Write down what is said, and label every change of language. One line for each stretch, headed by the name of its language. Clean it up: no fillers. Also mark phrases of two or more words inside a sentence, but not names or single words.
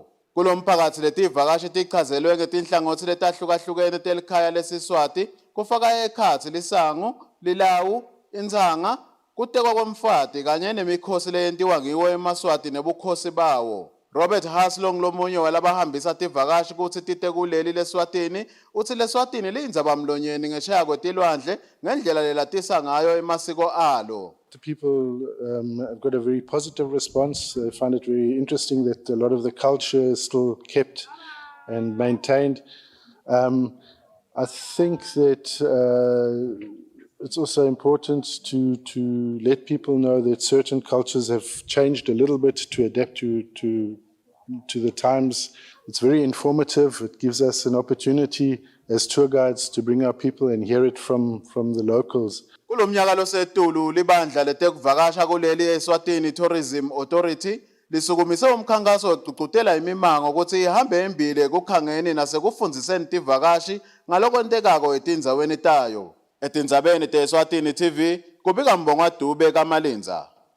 Swati: Kulo mphakathi letivakashi tichazelwe ngetinhlangothi letahlukahlukene telikhaya lesiswati kufaka ekhatsi lisango, lilawu, inzanga, kutekwa kwemfati kanye nemikhosi leyentiwa ngiwo emaswati nebukhosi bawo. Robert Hasse lomunye walabahambisa tivakashi kuthi tite kuleli leSwatini uthi leSwatini liyindzabamlonyeni ngeshaya kwetilwandle ngendlela lelatisa ngayo emasiko alo.
English: The people have got a very positive response. They find it very interesting that a lot of the culture is still kept and maintained. I think that it's also important to let people know that certain cultures have changed a little bit to adapt to the times. It's very informative. It gives us an opportunity as tour guides to bring our people and hear it from the locals.
Swati: Kulomnyaka losetulu libandla letekuvakasha kuleli eSwatini Tourism Authority lisukumise umkhankaso oqhuqhutela imimango ukuthi ihambe embile kukhangeni nasekufundziseni tivakashi ngalokwentekako etindzaweni tayo. Etindzabeni teSwatini TV kubika Mbongwa Dube kaMalinza.